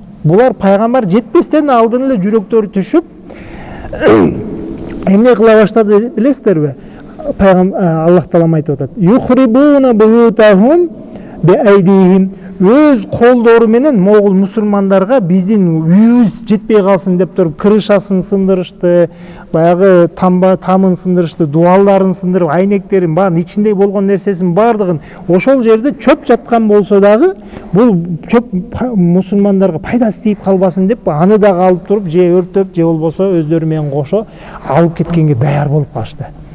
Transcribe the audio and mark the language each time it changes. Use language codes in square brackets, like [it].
[ky] Булар пайгамбар жетпестен алдын эле жүрөктөрү түшүп эмне кыла баштады билесиздерби? Аллах Таала айтып атат. [ar] Юхрибуна буютахум биайдихим. [ky] Өз колдору менен могул мусулмандарга биздин үйүбүз жетпей калсын деп туруп крышасын сындырышты, баягы тамын сындырышты, дуалдарын сындырып, айнектерин баарын ичинде болгон нерсесин баардыгын ошол жерде чөп жаткан болсо дагы бул чөп мусулмандарга пайдасы тийип калбасын деп аны дагы алып туруп же өртөп, же болбосо өздөрү менен кошо алып кеткенге даяр болуп калышты.